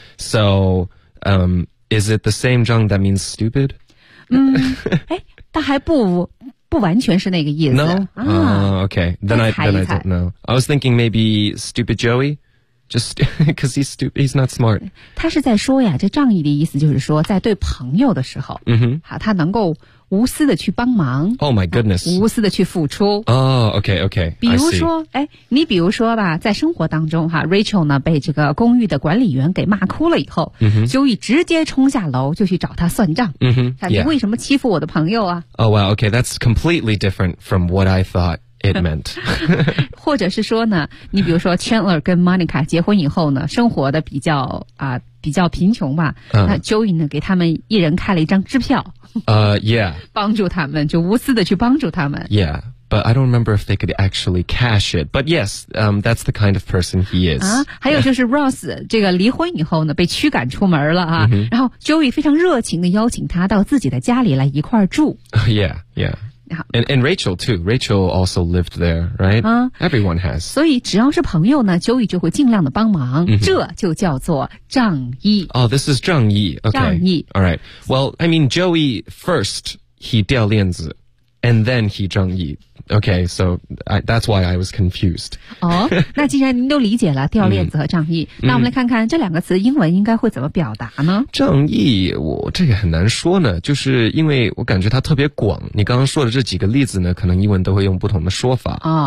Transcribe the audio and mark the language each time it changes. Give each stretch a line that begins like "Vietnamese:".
English: So, is it the same 仗 that means stupid？
Chinese: 但还不完全是那个意思。
English: No? Okay. Then I don't know. I was thinking maybe stupid Joey? Just because he's stupid, he's not smart.
Chinese: 他是在说呀，这仗义的意思就是说，在对朋友的时候，他能够无私的去帮忙。
English: Oh my goodness.
Chinese: 无私的去付出。
English: Okay.
Chinese: 比如说，你比如说吧，在生活当中哈 ，Rachel 呢被这个公寓的管理员给骂哭了以后，Joey直接冲下楼就去找他算账。你为什么欺负我的朋友啊
English: ？Oh well, okay, that's completely different from what I thought it meant.
Chinese: 或者是说呢，你比如说 Chandler 跟 Monica 结婚以后呢，生活的比较贫穷吧，那 Joey 呢给他们一人开了一张支票。帮助他们，就无私的去帮助他们。
English: Yeah, but I don't remember if they could actually cash it. But yes, that's the kind of person he is.
Chinese: 还有就是 Ross 这个离婚以后呢，被驱赶出门了啊。然后 Joey 非常热情的邀请他到自己的家里来一块儿住。
English: Yeah. And Rachel too. Rachel also lived there, right? Everyone has.
Chinese: 所以只要是朋友呢 ，Joey 就会尽量的帮忙。这就叫做仗义。
English: Oh, this is 仗义。
Chinese: 仗义。
English: All right. Well, I mean, Joey first he 掉链子 and then he 仗义。 Okay, so that's why I was confused.
Chinese: 哦，那既然您都理解了掉链子和仗义，那我们来看看这两个词英文应该会怎么表达呢？仗义，我这个很难说呢，就是因为我感觉它特别广。你刚刚说的这几个例子呢，可能英文都会用不同的说法。